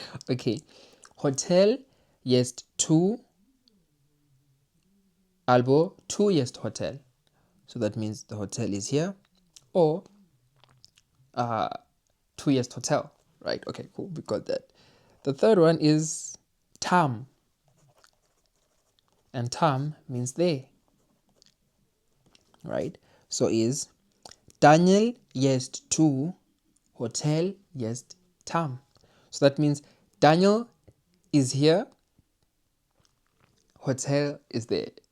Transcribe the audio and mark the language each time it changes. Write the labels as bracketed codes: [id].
[pl] Okay, hotel jest tu albo tu jest hotel. [en] So that means the hotel is here, or [pl] tu jest hotel, [en] right? Okay, cool, we got that. The third one is tam, and tam means there, right? So is [pl] Daniel jest tu, hotel jest tam. [en] So that means Daniel is here, hotel is there.